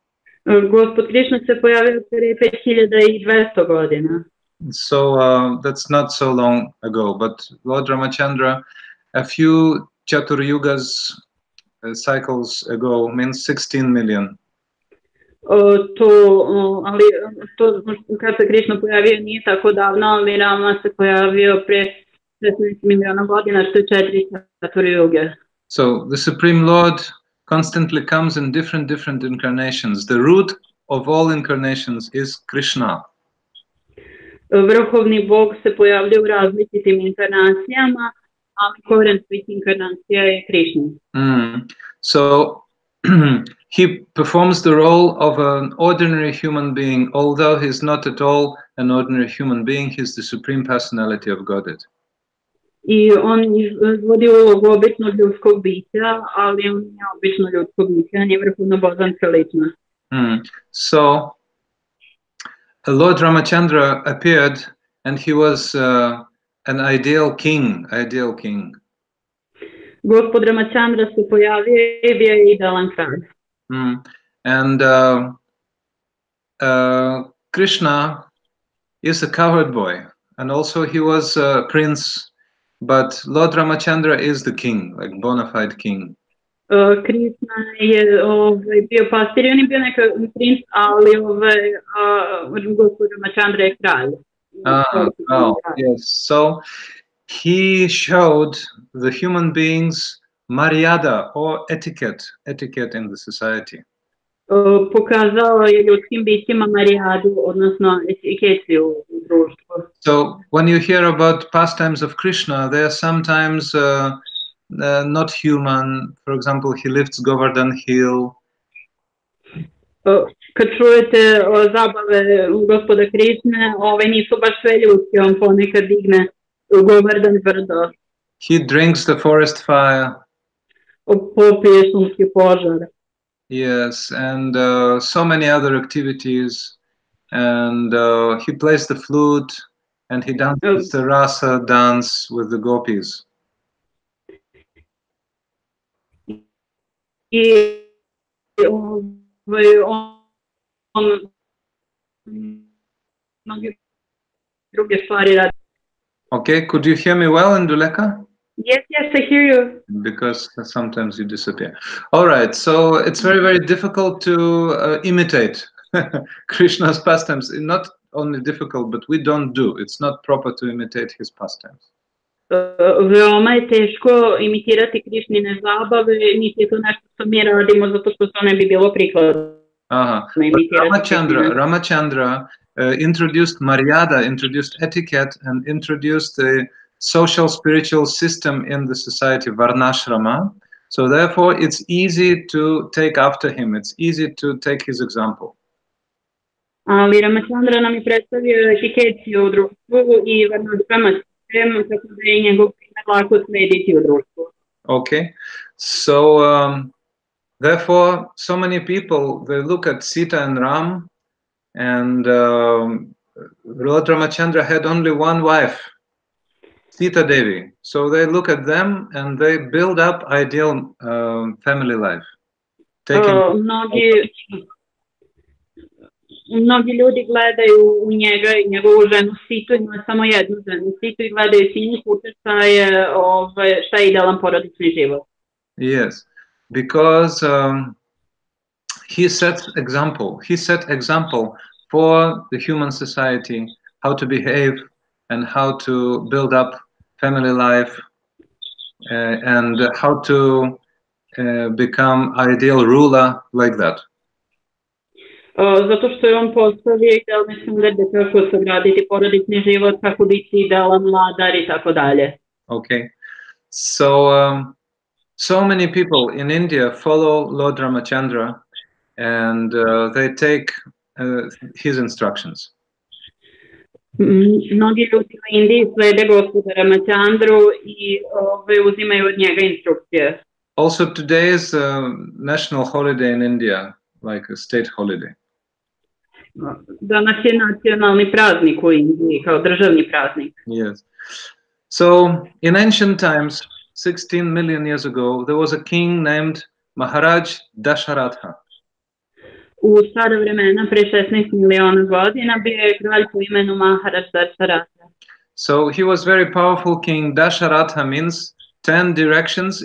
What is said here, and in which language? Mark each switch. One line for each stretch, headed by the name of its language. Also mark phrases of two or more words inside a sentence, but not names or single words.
English: So, that's not so long ago, but Lord Ramachandra, a few Chaturyugas cycles ago means 16 million.
Serbian: Ali to kad se Krišna pojavio nije tako davno, ali Rama se pojavio pre 16 miliona godina, što je 4 Saturjuge.
English: So the Supreme Lord constantly comes in different incarnations. The root of all incarnations is Krishna.
Serbian: Vrhovni Bog se pojavlja u različitim inkarnacijama, ali koren svih inkarnacija je Krišna.
English: So he performs the role of an ordinary human being, although he's not at all an ordinary human being, he's the Supreme Personality of Godhead.
Serbian: I on izvodi ulogu običnog ljudskog bića, ali on nije obično ljudsko biće, on je vrhovno božanska ličnost.
English: So Lord Ramacandra appeared and he was an ideal king.
Serbian: Gospod Ramacandra se pojavio i bio je idealan kralj.
English: And Krishna is a cowherd boy, and also he was a prince, but Lord Ramacandra is the king, like bona fide king.
Serbian: Krishna je bio pastir, on je bio neka princ, ali Gospod Ramacandra je kralj.
English: Yes. So he showed the human beings maryada or etiquette in the society.
Serbian: Pokazao je ljudskim bićima marijadu, odnosno etikeciju u društvu.
English: So when you hear about pastimes of Krishna, they are sometimes not human. For example, he lifts Govardhan Hill.
Serbian: Kad čujete o zabave gospoda Krišne, nisu baš sve ljudske, on ponekad digne Govardhan brdo.
English: He drinks the forest fire.
Serbian: Popije šumski požar.
English: Yes, and so many other activities. And he plays the flute, and he dances the rasa dance with the gopis. Okay, could you hear me well, Induleka? Yes, I hear you. Because sometimes you disappear. All right, so it's very difficult to imitate Krishna's pastimes. Not only difficult, but we don't do. It's not proper to imitate his pastimes.
Serbian: Veoma je teško imitirati Krišnine zabave, niti je to nešto što mi radimo, zato što to ne bi bilo prikladno.
English: Ramacandra introduced maryada, introduced etiquette, and introduced the social spiritual system in the society, Varnashrama. So therefore, it's easy to take after him. It's easy to take his example.
Serbian: Ali Ramacandra nam je predstavio etikeciju u društvu i Varnashrama sistem, tako da je njegov primjer lako slediti u društvu.
English: Okay, so therefore, so many people, they look at Sita and Ram, and Lord Ramacandra had only one wife, Sita Devi. So they look at them and they build up ideal family life.
Serbian: Mnogi ljudi gledaju u njega i njegovu ženu Situ, ima samo jednu ženu Situ i gledaju s njih utjecaje šta je idealan porodični život.
English: Yes, because he set example for the human society, how to behave and how to build up family life and how to become ideal ruler like that.
Serbian: Zato što je on postavio idealne standarde kako sagraditi porodični život, kako biti idealan vladar i tako dalje.
English: Okay, so many people in India follow Lord Ramacandra and they take his instructions.
Serbian: Mnogi ljudi u Indiji slede gospoda Ramacandru i uzimaju od njega instrukcije.
English: Also today is a national holiday in India, like a state holiday.
Serbian: Danas je nacionalni praznik u Indiji, kao državni praznik.
English: Yes. So in ancient times, 16 million years ago, there was a king named Maharaj Dasharatha.
Serbian: U stara vremena, pre 16 miliona godina, bio je kralj po imenu Maharaj Dasharatha.
English: So he was very powerful king. Dasharatha means 10 directions.